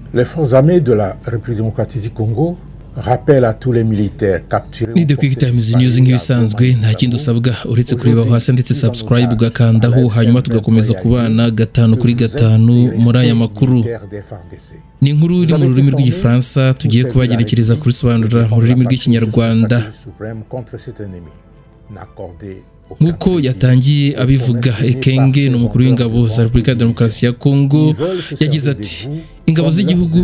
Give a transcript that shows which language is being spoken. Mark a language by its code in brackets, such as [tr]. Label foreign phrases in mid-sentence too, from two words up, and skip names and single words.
[fr] Les forces armées de la République démocratique du Congo rappellent à tous les militaires capturés. [rw] Ni The Quick Times News nk'ibisanzwe nta kindi usabwa uretse kureba hasi ndetse subscribe ugakandaho hanyuma tugakomeza kubana gatanu kuri gatanu muri aya makuru. Ni inkuru iri mu rurimi rw'igifaransa tugiye kubagerekereza kurisobanura mu rurimi rw'ikinyarwanda. Nk'uko yatangiye abivuga, Ekenge ni umukuru w'ingabo za Repubulika ya Demokarasi ya Kongo yagize ati: ingabo z'igihugu